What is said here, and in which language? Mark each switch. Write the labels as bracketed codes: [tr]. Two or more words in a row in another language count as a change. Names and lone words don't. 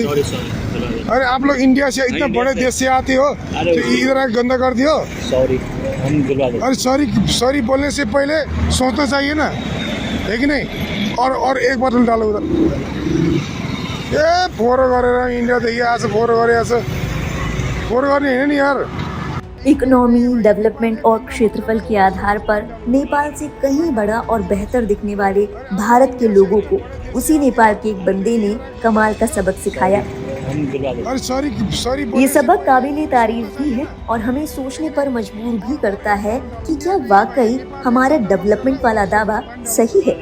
[hi] अरे आप लोग इंडिया से इतना बड़े देश से आते हो तो इधर आके गंदा कर दियो। सॉरी, हम दिलवा देंगे। अरे सॉरी बोलने से पहले सोचना चाहिए ना, है कि नहीं? और एक बोतल डालो उधर। [ne] ए फोरो गरेर इंडिया देखिए आज फोरो गरे आज फोरो गर्ने हैन नि यार। [hi] इकोनॉमी, डेवलपमेंट और क्षेत्रफल के आधार पर नेपाल से कहीं बड़ा और बेहतर दिखने वाले भारत के लोगों को उसी नेपाल के एक बंदे ने कमाल का सबक सिखाया। हम दिलवा देंगे। अरे सॉरी ये सबक काबिले तारीफ भी है और हमें सोचने पर मजबूर भी करता है कि क्या वाकई हमारा डेवलपमेंट वाला दावा सही है?